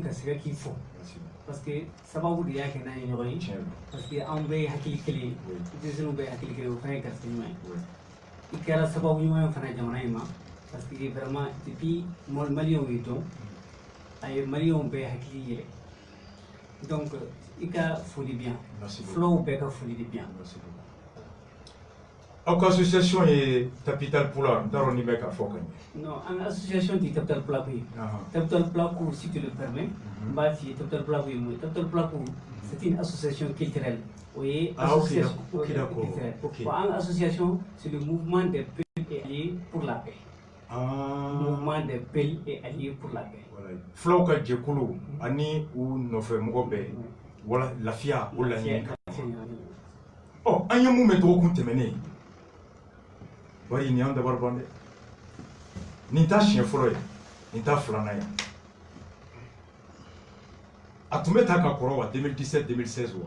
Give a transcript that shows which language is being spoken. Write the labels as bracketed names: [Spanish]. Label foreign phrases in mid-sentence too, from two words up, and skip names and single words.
[Bambara] ka segin k'i fo [French] parce que [Bambara] sababu de y'a kɛ n'an ye ɲɔgɔn ye [French] parce que [Bambara] anw bɛɛ ye hakili kelen ye denmisɛnninw bɛɛ ye hakili kelen ye o fana ye garisɛgɛ ɲuman ye i kɛra sababu ɲuman ye fana jamana in ma [French] parce que [Bambara] vraiment depuis maliyɛnw ye dɔn a ye maliyɛnw bɛɛ hakili yɛlɛ donc i ka foli bi yan fulaw bɛɛ ka foli de bi yan. Aw ka association ye Capital Pula n t'a dɔn ni bɛ k'a fɔ ka ɲɛ. Non an ka association tɛ Capital Pula ko ye. Capital Pula ko [French] si tu le permets [Bambara] n b'a f'i ye Capital Pula ko ye mun ye. Capital Pula ko [French] c'est une association culturelle [Bambara] o ye [French] association culturelle [Bambara] bon an ka [French] association c'est le mouvement des peuples et alliés pour la paix. Mouvement des peuples et alliés pour la paix. [Bambara] Fulaw ka jɛkulu ani u nɔfɛmɔgɔ bɛɛ wala lafiya o laɲini kan. Ɔ an ye mun mɛn dɔgɔkun tɛmɛnen bari nin y'an dabali ban dɛ nin t'a siɲɛ fɔlɔ ye nin t'a filanan ye a tun bɛ taa ka kɔrɔ wa 2017 2016 wa.